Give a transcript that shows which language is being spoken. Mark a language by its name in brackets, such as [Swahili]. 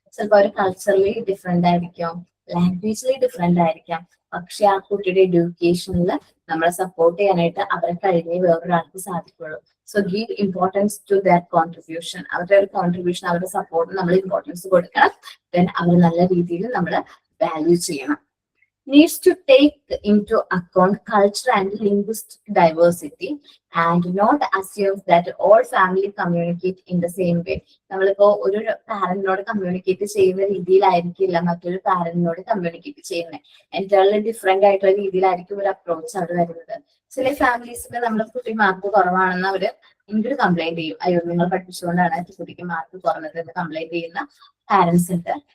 [Malayalam] ചിലപ്പോൾ അവർ culturally different ആയിരിക്കും, ലാംഗ്വേജിലി different ആയിരിക്കാം. പക്ഷെ ആ കുട്ടിയുടെ എഡ്യൂക്കേഷനിൽ നമ്മളെ സപ്പോർട്ട് ചെയ്യാനായിട്ട് അവരെ കഴിഞ്ഞേ വേറൊരാൾക്ക് സാധിക്കുള്ളൂ. [English] So give importance to their contribution. [Malayalam] അവരുടെ ഒരു കോൺട്രിബ്യൂഷൻ, അവരുടെ സപ്പോർട്ട് നമ്മൾ ഇമ്പോർട്ടൻസ് കൊടുക്കണം. ദെൻ അവർ നല്ല രീതിയിൽ നമ്മൾ വാല്യൂ ചെയ്യണം. [English] Needs to take into account culture and linguistic diversity and not assume that all family communicate in the same way. [Malayalam] നമ്മളിപ്പോ ഒരു പാരന്റിനോട് കമ്മ്യൂണിക്കേറ്റ് ചെയ്യുന്ന രീതിയിലായിരിക്കില്ല മറ്റൊരു പാരന്റിനോട് കമ്മ്യൂണിക്കേറ്റ് ചെയ്യുന്നത്. എൻറ്റയർലി ഡിഫറെന്റ് ആയിട്ടുള്ള രീതിയിലായിരിക്കും ഒരു അപ്രോച്ച് അവിടെ വരുന്നത്. ചില ഫാമിലീസിൽ നമ്മുടെ കുട്ടി മാർക്ക് കുറവാണെന്ന് അവര് എനിക്കൊരു കംപ്ലൈന്റ് ചെയ്യും, അയ്യോ നിങ്ങൾ പഠിപ്പിച്ചുകൊണ്ടാണ് കുട്ടിക്ക് മാർക്ക് കുറഞ്ഞത് എന്ന് കംപ്ലൈന്റ് ചെയ്യുന്ന പാരന്റ്സ് ഉണ്ട്.